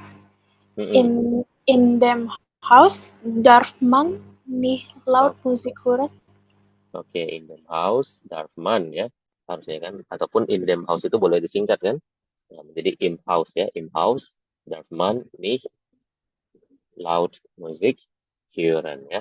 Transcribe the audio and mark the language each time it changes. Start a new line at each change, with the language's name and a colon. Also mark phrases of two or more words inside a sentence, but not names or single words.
German: Mm-mm. In dem Haus darf man nicht laut Oh, Musik hören.
Indonesian: Oke,
German: in dem Haus darf man
Indonesian: ya, harusnya kan, ataupun
German: in dem Haus
Indonesian: itu boleh disingkat kan. Nah, menjadi
German: im Haus
Indonesian: ya,
German: im Haus darf man nicht laut Musik hören
Indonesian: ya.